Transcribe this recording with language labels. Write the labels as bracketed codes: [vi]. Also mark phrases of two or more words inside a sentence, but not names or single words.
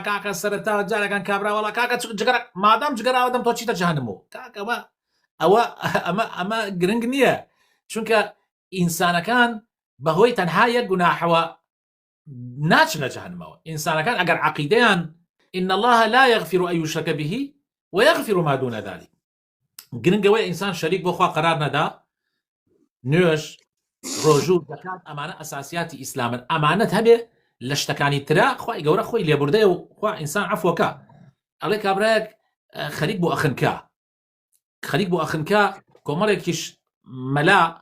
[ckb] کاکە سەرەتا جارەکان کابرا وڵا کاکە جگەرە مادام جگەراوە دەم تۆ چیتە جەهەنەمەوە کاکەوە ئەمە گرنگ نییە چونکە ئینسانەکان بەهۆی تەنها یەک گوناحەوە ناچنە جەهەنەمەوە ئینسانەکان ئەگەر عەقیدەیان [ar] إن الله لا يغفر أن يشرك به ويغفر ما دون ذلك [ckb] گرنگەوەی ئینسان شەریک بۆ خوا قەرار نەدا نوێژ ڕۆژوو زەکات ئەمانە ئەساسیاتی ئیسلامن ئەمانەت هەبێ لە شتەکانی ترا خوای گەورە خۆی لێبوردەیە و خوا ئینسان عەفوەکە ئەڵێ کابرایەک خەریک بۆ ئەخنکە کۆمەڵێکیش مەلا